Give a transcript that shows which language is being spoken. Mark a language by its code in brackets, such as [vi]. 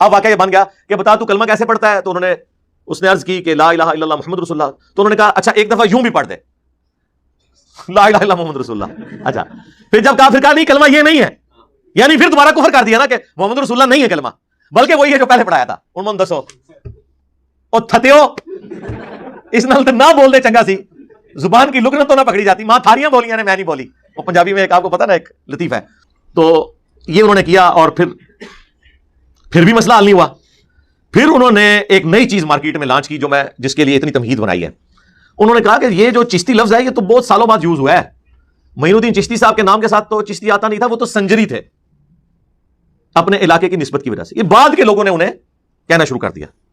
[ur] اب واقعہ یہ بن گیا کہ بتا تو کلمہ کیسے پڑھتا ہے؟ تو انہوں نے, اس نے عرض کی کہ لا الہ الا اللہ محمد رسول اللہ. تو انہوں نے کہا اچھا ایک دفعہ یوں بھی پڑھ دے, لا الہ الا اللہ محمد رسول اللہ. اچھا پھر جب کہا, پھر کہا نہیں کلمہ یہ نہیں ہے, یعنی پھر دوبارہ کفر کر دیا نا کہ محمد رسول اللہ نہیں ہے کلمہ, بلکہ وہی ہے جو پہلے پڑھایا تھا. [pa] انہوں نے دسو او تھتیو اس نال تے نہ بول دے چنگا سی, [ur] زبان کی لکنت تو نہ پکڑی جاتی, [pa] ماں تھاریاں بولیاں نے میں نہیں بولی. [ur] وہ پنجابی میں ایک آپ کو پتا نا ایک لطیفہ ہے. تو یہ انہوں نے کیا اور پھر بھی مسئلہ حل نہیں ہوا. پھر انہوں نے ایک نئی چیز مارکیٹ میں لانچ کی جو میں جس کے لیے اتنی تمہید بنائی ہے. انہوں نے کہا کہ یہ جو چشتی لفظ ہے یہ تو بہت سالوں بعد یوز ہوا ہے. معین الدین چشتی صاحب کے نام کے ساتھ تو چشتی آتا نہیں تھا, وہ تو سنجری تھے اپنے علاقے کی نسبت کی وجہ سے. یہ بعد کے لوگوں نے انہیں کہنا شروع کر دیا.